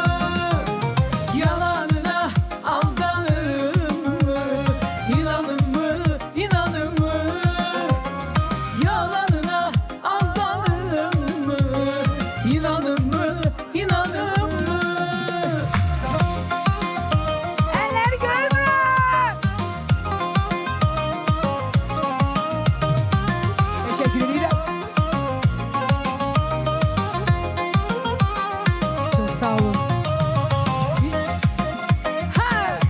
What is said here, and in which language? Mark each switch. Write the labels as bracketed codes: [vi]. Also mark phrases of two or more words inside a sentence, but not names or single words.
[tr] Yalanına aldanım mı? İnanın mı, inanın mı? Yalanına aldanım mı? İnanın mı, inanın mı? [az] Əlləri görmürəm. Təşəkkür edirəm. Çox sağ olun. Ha!